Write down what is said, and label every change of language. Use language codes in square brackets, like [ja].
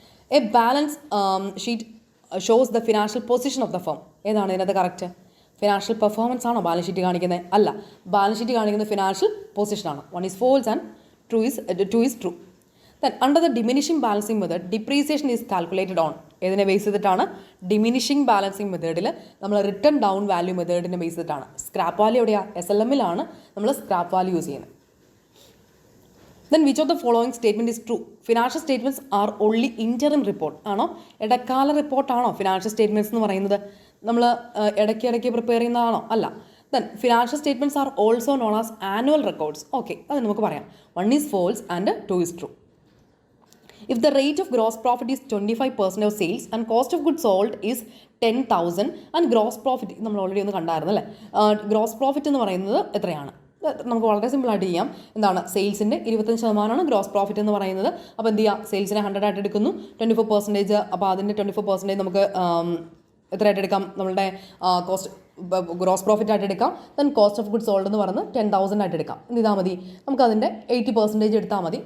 [en] A balance sheet shows the financial position of the firm. [ml] ഏതാണ് ഇതിനകത്ത് correct, financial performance ആണോ balance sheet കാണിക്കുന്നത്? അല്ല, ബാലൻസ് ഷീറ്റ് കാണിക്കുന്നത് financial പൊസിഷനാണ്. [en] 1 is false and 2 is true. Then under the diminishing balancing method, depreciation is calculated on. [ml] ഏതിനെ base ചെയ്തിട്ടാണ്, diminishing balancing മെത്തേഡിൽ നമ്മൾ റിട്ടേൺ ഡൗൺ വാല്യൂ മെത്തേഡിനെ ബേസ് ചെയ്തിട്ടാണ്. സ്ക്രാപ്പ് വാല്യൂ എവിടെയാണ്, SLMലാണ് നമ്മൾ സ്ക്രാപ്പ് വാല്യൂ യൂസ് ചെയ്യുന്നത്. [en] Then which of the following statement is true? Financial statements are only interim report. [ml] ആണോ, ഇടക്കാല റിപ്പോർട്ടാണോ ഫിനാൻഷ്യൽ സ്റ്റേറ്റ്മെൻറ്റ്സ് എന്ന് പറയുന്നത്? നമ്മൾ ഇടയ്ക്ക് പ്രിപ്പയർ ചെയ്യുന്നതാണോ? അല്ല. [en] Then financial statements are also known as annual records. [ml] Okay, അത് നമുക്ക് പറയാം. [en] 1 is false and 2 is true. If the rate of gross profit is 25% of sales and cost of goods sold is 10,000 and gross profit, [ml] നമ്മൾ already ഒന്ന് കണ്ടായിരുന്നു അല്ലേ, gross profit എന്ന് പറയുന്നത് എത്രയാണ്? നമുക്ക് വളരെ സിമ്പിളായിട്ട് ചെയ്യാം. എന്താണ്, സെയിൽസിൻ്റെ 25% ഗ്രോസ് പ്രോഫിറ്റ് എന്ന് പറയുന്നത്. അപ്പോൾ എന്ത് ചെയ്യുക, സെയിൽസിനെ 100 ആയിട്ട് എടുക്കുന്നു, 24%. അപ്പോൾ അതിൻ്റെ 24% നമുക്ക് എത്രയായിട്ട് എടുക്കാം, നമ്മളുടെ കോസ്റ്റ് ഗ്രോസ് പ്രോഫിറ്റ് ആയിട്ട് എടുക്കാം. Then cost of goods sold എന്ന് പറഞ്ഞ് 10,000 ആയിട്ട് എടുക്കാം. എന്ത് ചെയ്താൽ മതി, നമുക്ക് അതിൻ്റെ 80% എടുത്താൽ മതി.